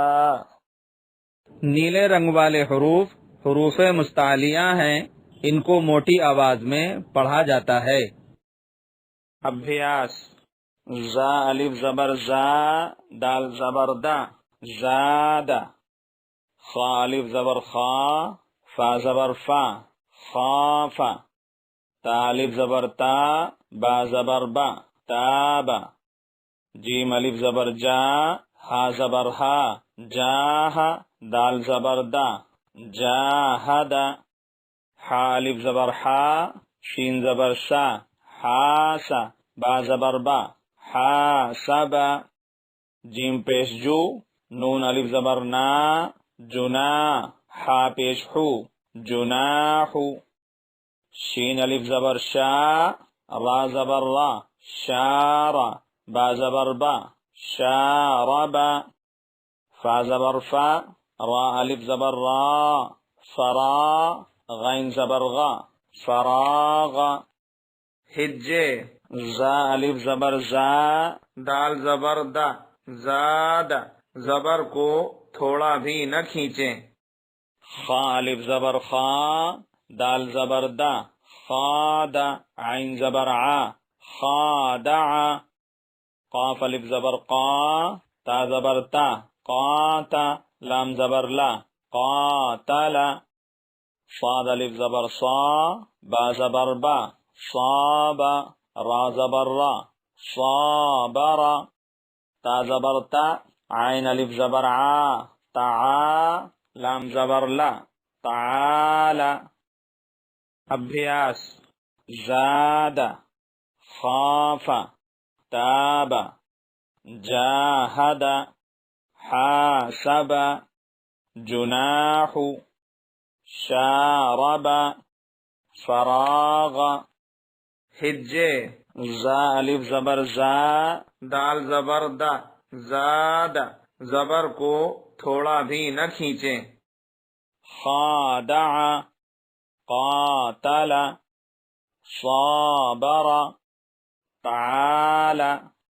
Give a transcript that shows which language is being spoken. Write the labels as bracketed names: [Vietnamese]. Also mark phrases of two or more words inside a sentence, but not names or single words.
[Urdu] نیلے رنگ والے حروف حروف مستعلیہ ہیں، ان کو موٹی آواز میں پڑھا جاتا ہے۔ ابھیاس: زا الف زبر زا، دال زبر دا، زادا۔ خا الف زبر خا، فا زبر فا، خافا۔ تا الف زبر تا، با زبر با، تابا۔ جیم الف زبر جا، ہا زبر ہا، جاہا۔ دال زبر دا، جاہدا۔ حا الف زبر حا، شین زبر شا، حاسا۔ با زبر با، حاسبا۔ جیم پیش جو، نون الف زبر نا، جنا۔ حا پیش حو، جناحو۔ شین الف زبر شا، را زبر را، شارا۔ با زبر با، شاربا۔ فا زبر فا، را الف زبر را، فرا۔ غین زبر غا، فراغا۔ ہجے: زا الف زبر زا، دال زبر دا، زادا۔ زبر کو تھوڑا بھی نہ کھینچیں۔ خا الف زبر خا، دال زبر دا، خادا۔ عین زبر عا، خادعا۔ قاف الف زبر قا، تا زبر تا، قاتا۔ لام زبر لا، قاتلا۔ صاد الف زبر صا، با زبر با، صابا۔ را زبر را، صابرا۔ تا زبر تا، عین الف زبر عا، تعا۔ لام زبر لا، تعال. ابھیاس. زاد. خاف. تاب. جاہد. حاسب. جناح. شارب. فراغ. ہجے. زا الف زبر زا، دال زبر دا، زاد. زبر کو تھوڑا بھی نہ کھینچیں. خادع. قاتل. صابر. تعال.